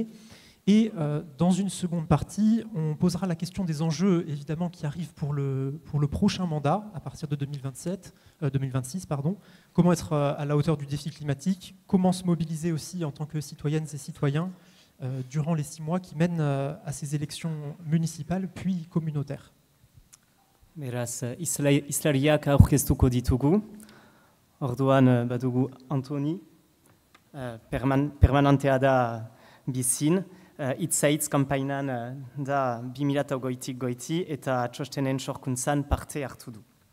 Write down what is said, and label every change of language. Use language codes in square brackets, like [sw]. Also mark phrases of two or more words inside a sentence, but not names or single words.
[fr] Et dans une seconde partie, on posera la question des enjeux évidemment qui arrivent pour le prochain mandat à partir de 2026. Comment être à la hauteur du défi climatique, comment se mobiliser aussi en tant que citoyennes et citoyens durant les 6 mois qui mènent à ces élections municipales puis communautaires. [eu] Beraz, islariak aurkeztuko ditugu. Orduan badugu Antoni, permanentea da bizin, hitz kanpainan da 2008tik goiti eta txostenen sorkuntzan parte hartu du.